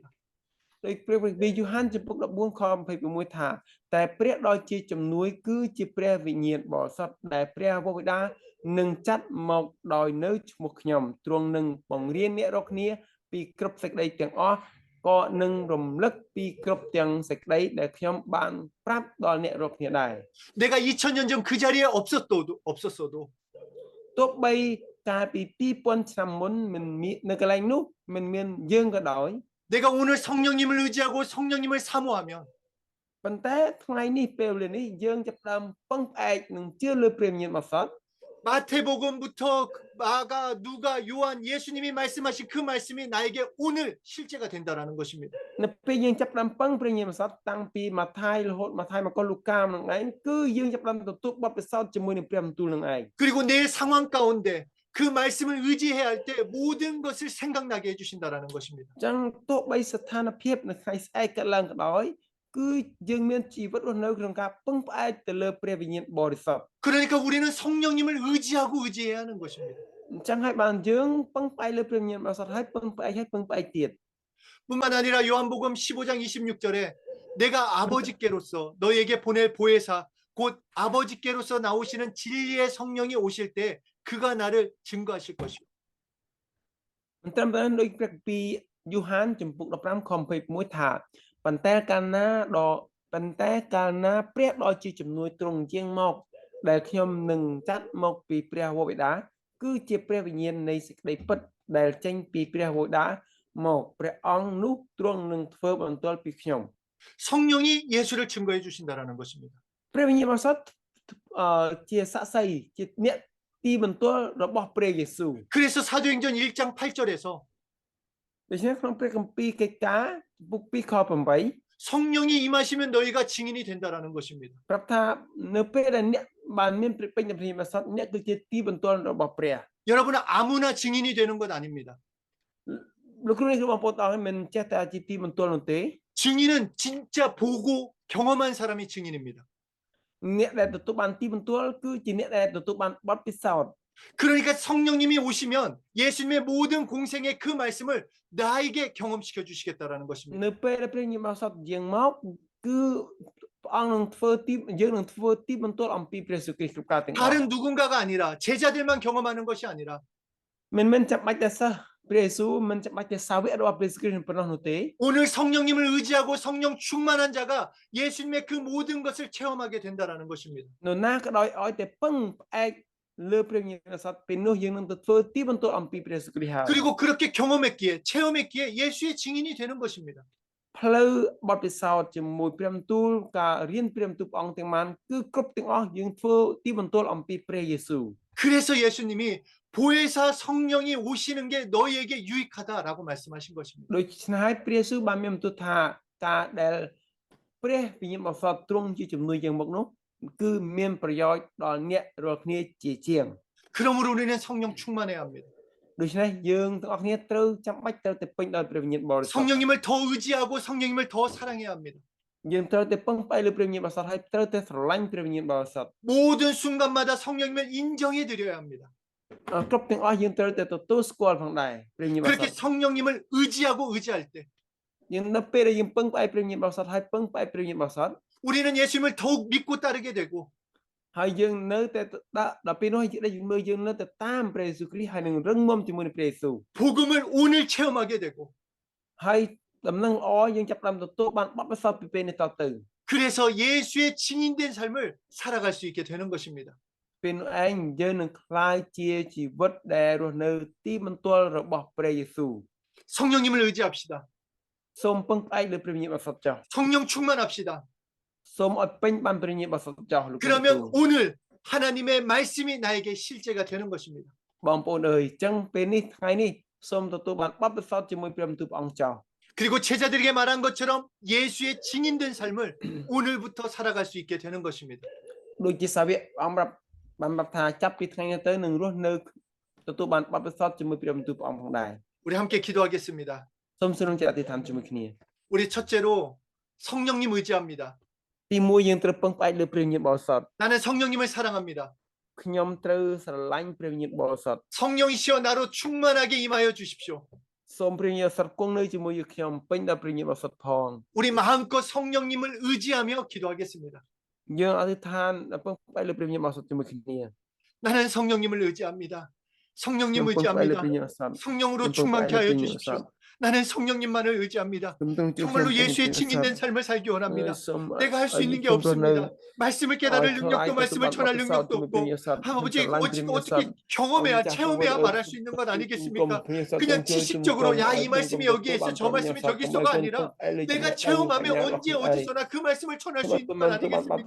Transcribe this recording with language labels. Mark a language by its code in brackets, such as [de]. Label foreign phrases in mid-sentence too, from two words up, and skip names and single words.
[km] ដោយព្រះវិយូហានចំពុក14ខ26ថាតែព្រះដ៏ជាជំនួយគឺជាព្រះវិញ្ញាណបរិសុទ្ធដែលព្រះវរបិតានឹងចាត់មកដោយនៅឈ្មោះខ្ញុំទ្រង់នឹងបង្រៀនអ្នករាល់គ្នាពីគ្រប់សេចក្តីទាំងអស់ក៏នឹងរំលឹកពីគ្រប់ទាំងសេចក្តីដែលខ្ញុំបានប្រាប់ដល់អ្នករាល់គ្នាដែរ [ko] 내가 2000년 전 그 자리에 없었어도 [km] ទោះបីកាលពី2000ឆ្នាំមុនមិនមាននៅកន្លែងនោះមិនមានយើងក៏ដោយ [ko] 내가 오늘 성령님을 의지하고 성령님을 사모하면 [km] ប៉ុន្តែថ្ងៃនេះពេលវេលានេះយើងចាប់ផ្ដើមពឹងផ្អែកនឹងជឿលើព្រះវិញ្ញាណបរិសុទ្ធ [ko] 마태복음부터 마가 누가 요한 예수님이 말씀하신 그 말씀이 나에게 오늘 실제가 된다라는 것입니다. [km] នៅពេលយើងចាប់ផ្ដើមពឹងព្រះវិញ្ញាណបរិសុទ្ធតាំងពីម៉ាថាយរហូតម៉ាថាយមកកលូកានឹងឯងគឺយើងចាប់ផ្ដើមទទួលបទពិសោធន៍ជាមួយនឹងព្រះបន្ទូលនឹងឯង [ko] 그리고 내 상황 가운데 그 말씀을 의지해야 할 때 모든 것을 생각나게 해주신다라는 것입니다. [km] អញ្ចឹងទោះបីស្ថានភាពនៅថ្ងៃស្អែកកើតឡើងក៏ដោយគឺយើងមានជីវិតរស់នៅក្នុងការពឹងផ្អែកទៅលើព្រះវិញ្ញាណបរិសុទ្ធ [ko] 그러니까 우리는 성령님을 의지하고 의지해야 하는 것입니다. [km] អញ្ចឹងហើយបានយើងពឹងផ្អែកលើព្រះវិញ្ញាណបរិសុទ្ធហើយពឹងផ្អែកទៀត [ko] 뿐만 아니라 요한복음 15장 26절에 내가 아버지께로서 너희에게 보낼 보혜사 곧 아버지께로서 나오시는 진리의 성령이 오실 때 그가 나를 증거하실 것이요. [km] មិនត្រឹមតែដូចព្រះគម្ពីរយូហានចំពុក15ខ21ថាប៉ុន្តែកាលណាព្រះដ៏ជាជំនួយទ្រង់ជាងមកដែលខ្ញុំនឹងចាត់មកពីព្រះវរបិតាគឺជាព្រះវិញ្ញាណនៃសេចក្តីពិតដែលចេញពីព្រះវរបិតាមកព្រះអង្គនោះទ្រង់នឹងធ្វើបន្ទាល់ពីខ្ញុំ [ko] 성령이 예수를 증거해 주신다라는 것입니다. [km] ព្រះវិញ្ញាណបរិសុទ្ធជាសាក្សីជាអ្នកទីបន្ទាល់របស់ព្រះយេស៊ូវ [ko] 그래서 사도행전 1장 8절에서 [km] ដូច្នេះក្នុងព្រះគម្ពីរកិច្ចការពុក2ខ8 [ko] 성령이 임하시면 너희가 증인이 된다라는 것입니다. [km] ប្រាប់ថានៅពេលដែលអ្នកបានមានព្រះពេញព្រះវិញ្ញាណបរិសុទ្ធអ្នកគឺជាទីបន្ទាល់របស់ព្រះ [ko] 여러분은 아무나 증인이 되는 것 아닙니다. [km] លោកគ្រូនេះគឺបងប្អូនទាំងអស់មិនចេះតែជាទីបន្ទាល់នោះទេ [ko] 증인은 진짜 보고 경험한 사람이 증인입니다. [km] អ្នកដែលទទួលបានទីបន្ទាល់គឺជាអ្នកដែលទទួលបានបទពិសោធន៍ [ko] 그러니까 성령님이 오시면 예수님의 모든 공생의 그 말씀을 나에게 경험시켜 주시겠다라는 것입니다. [km] នៅពេលដែលព្រះវិញ្ញាណបរិសុទ្ធយាងមកគឺព្រះអង្គនឹងធ្វើទីយើងនឹងធ្វើទីបន្ទាល់អំពីព្រះយេស៊ូវគ្រីស្ទគ្រប់ការទាំងអស់ [ko] 다른 누군가가 아니라 제자들만 경험하는 것이 아니라 [km] មិនចាំបាច់តែសិស្សព្រះយេស៊ូវមិនចាំបាច់តែសាវករបស់ព្រះយេស៊ូវគ្រីស្ទប៉ុណ្ណោះនោះទេ [ko] 오늘 성령님을 의지하고 성령 충만한 자가 예수님의 그 모든 것을 체험하게 된다라는 것입니다. [km] នរណាក៏ដោយឲ្យតែពឹងផ្អែកលើព្រះវិញ្ញាណបរិសុទ្ធពេលនោះយើងនឹងទៅធ្វើទីបន្ទាល់អំពីព្រះយេស៊ូវគ្រីស្ទហើយ [ko] 그리고 그렇게 경험했기에 체험했기에 예수의 증인이 되는 것입니다. [km] ផ្លូវបទពិសោធន៍ជាមួយព្រះបន្ទូលការរៀនព្រះបន្ទូលព្រះអង្គទាំងបានគឺគ្រប់ទាំងអស់យើងធ្វើទីបន្ទាល់អំពីព្រះយេស៊ូវ [ko] 그래서 예수님이 보혜사 성령이 오시는 게 너희에게 유익하다라고 말씀하신 것입니다. [km] ដូច្នេះហើយព្រះយេស៊ូវបានមានបន្ទូលថាការដែលព្រះវិញ្ញាណបរិសុទ្ធទ្រង់ជាជំនួយយ៉ាងមកនោះគឺមានប្រយោជន៍ដល់អ្នករាល់គ្នាជាជាង [ko] 그러므로 우리는 성령 충만해야 합니다. [km] ដូច្នេះយើងទាំងអស់គ្នាត្រូវចាំបាច់ត្រូវតែពេញដោយព្រះវិញ្ញាណបរិសុទ្ធ [ko] 성령님을 더 의지하고 성령님을 더 사랑해야 합니다. [km] យើងត្រូវតែពឹងផ្អែកលើព្រះវិញ្ញាណបរិសុទ្ធហើយត្រូវតែស្រឡាញ់ព្រះវិញ្ញាណបរិសុទ្ធ [ko] 모든 순간마다 성령님을 인정해 드려야 합니다. [km] គ្រប់ទាំងអស់យើងត្រូវតែទទួលស្គាល់ផងដែរព្រះវិញ្ញាណបរិសុ [ko] 그렇게 [km] ទ្ធ [ko] 성령님을 의지하고 의지할 때 [km] យើងនៅពេលដែលយើងពឹងផ្អែកព្រះវិញ្ញាណបរិសុទ្ធហើយពឹងផ្អែកព្រះវិញ្ញាណបរិសុទ្ធ [ko] 우리는 예수님을 더욱 믿고 따르게 되고 [km] ហើយយើងនៅតែដល់ពេលនោះយើងមើលយើងនៅតែតាមព្រះយេស៊ូវគ្រីស្ទហើយនឹងរឹងមាំជាមួយនឹងព្រះយេស៊ូវ [ko] 복음을 오늘 체험하게 되고 [km] ហើយដំណឹងល្អយើងចាប់ផ្ដើមទទួលបានបទពិសោធន៍ពីពេលនេះតទៅ [ko] 그래서 예수의 증인된 삶을 살아갈 수 있게 되는 것입니다. [km] ពេលនោះឯងយើងនឹងក្លាយជាជីវិតដែលរស់នៅទីបន្ទាល់របស់ព្រះយេស៊ូវ [ko] 성령님을 의지합시다. [km] សូមពឹងផ្អែកលើព្រះវិញ្ញាណបរិសុទ្ធចុះ [ko] 성령 충만합시다. [km] សូមឲ្យពេញបានព្រះវិញ្ញាណបរិសុទ្ធចុះលោកគ្រូ [ko] 그러면 오늘 하나님의 말씀이 나에게 실제가 되는 것입니다. [km] បងប្អូនអើយអញ្ចឹងពេលនេះថ្ងៃនេះសូមទទួលបានបទពិសោធន៍ជាមួយព្រះបន្ទូលព្រះអង្គចុះ [ko] 그리고 제자들에게 말한 것처럼 예수의 증인된 삶을 오늘부터 살아갈 수 있게 되는 것입니다. [km] ដូចជាសាវកអង្គបានប្រាប់ថាចាប់ពីថ្ងៃនេះទៅនឹងរស់នៅទទួលបានបទពិសោធន៍ជាមួយព្រះបន្ទូលព្រះអង្គផងដែរ [ko] 우리 함께 기도하겠습니다. [km] សូមសូមចិត្តអធិដ្ឋានជាមួយគ្នា [ko] 우리 첫째로 성령님 의지합니다. [km] ទីមួយយើងត្រូវពឹងផ្អែកលើព្រះវិញ្ញាណបរិសុទ្ធ [ko] 나는 성령님을 사랑합니다. [km] ខ្ញុំត្រូវស្រឡាញ់ព្រះវិញ្ញាណបរិសុទ្ធ [ko] 성령이시여 나로 충만하게 임하여 주십시오. [km] សូមព្រះវិញ្ញាណបរិសុទ្ធគង់នៅជាមួយខ្ញុំពេញដោយព្រះវិញ្ញាណបរិសុទ្ធផង [ko] 우리 마음껏 성령님을 의지하며 기도하겠습니다. [km] យើងអធិដ្ឋានពឹងផ្អែកលើព្រះវិញ្ញាណបរិសុទ្ធជាមួយគ្នា [ko] 나는 성령님을 의지합니다. 성령님 [km] ខ្ញុំពឹងផ្អែកលើ [ko] 의지합니다. [km] ព្រះវិញ្ញាណបរិសុទ្ធ [ko] 성령으로 좀 충만케 하여 빨리 주십시오. 빨리 나는 성령님만을 의지합니다. [km] ខ្ញុំទ្រង់ជួយ [ko] 정말로 [km] ខ្ញុំ [ko] 예수의 [km] ព្រះវិញ្ញាណ [ko] 증인된 [km] បរិសុទ្ធ [ko] 삶을 살기 원합니다. [km] សូម [ko] 내가 할 수 있는 게 [km] ខ្ញុំរស់នៅ [ko] 없습니다. 말씀을 깨달을 능력도 말씀을 전할 능력도 없고 아버지 어떻게 경험해야 체험해야 말할 수 있는 건 아니겠습니까? 그냥 지식적으로 야 이 말씀이 여기에 있어 저 말씀이 저기 있어가 아니라 내가 체험하며 언제 어디서나 그 말씀을 전할 수 있는 건 아니겠습니까?